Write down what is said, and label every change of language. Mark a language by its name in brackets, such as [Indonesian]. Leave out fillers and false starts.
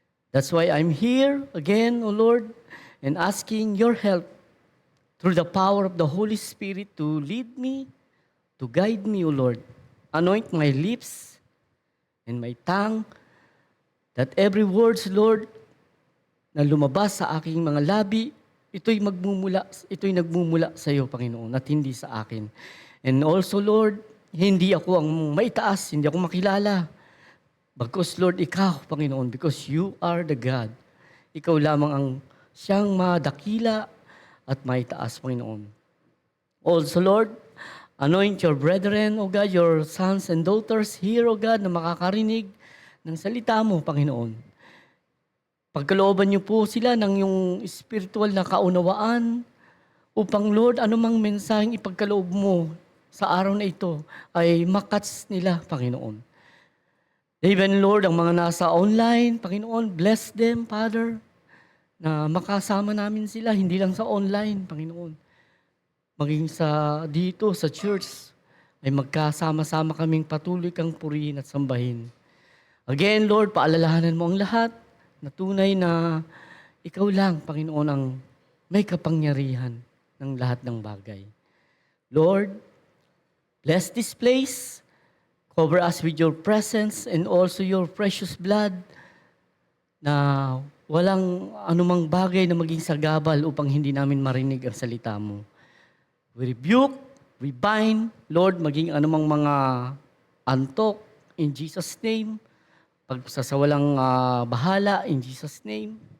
[English] That's why I'm here again, O Lord, and asking your help through the power of the Holy Spirit to lead me, to guide me, O Lord. Anoint my lips and my tongue, that every words, Lord, [Filipino] na lumabas sa aking mga labi, ito'y nagmumula sa iyo, Panginoon, at hindi sa akin. And also, Lord, hindi ako ang maitaas, hindi ako makilala. Bagkus, Lord, ikaw, Panginoon, because you are the God. Ikaw lamang ang siyang madakila at maitaas, Panginoon. [English] Also, Lord, anoint your brethren, O God, your sons and daughters here, O God, [Filipino] na makakarinig ng salita mo, Panginoon. Pagkalooban niyo po sila ng yung spiritual na kaunawaan upang, Lord, anumang mensaheng ipagkaloob mo sa araw na ito ay makats nila, Panginoon. Even, Lord, ang mga nasa online, Panginoon, bless them, Father, na makasama namin sila, hindi lang sa online, Panginoon. Maging sa dito, sa church, ay magkasama-sama kaming patuloy kang purihin at sambahin. Again, Lord, paalalahanan mo ang lahat na tunay na ikaw lang, Panginoon, ang may kapangyarihan ng lahat ng bagay. [English] Lord, bless this place. Cover us with your presence and also your precious blood [Filipino] na walang anumang bagay na maging sagabal upang hindi namin marinig ang salita mo. [English] We rebuke, we bind, Lord, [Filipino] maging anumang mga antok, [English] in Jesus' name, [Filipino] pagsasawalang bahala, [English] in Jesus' name.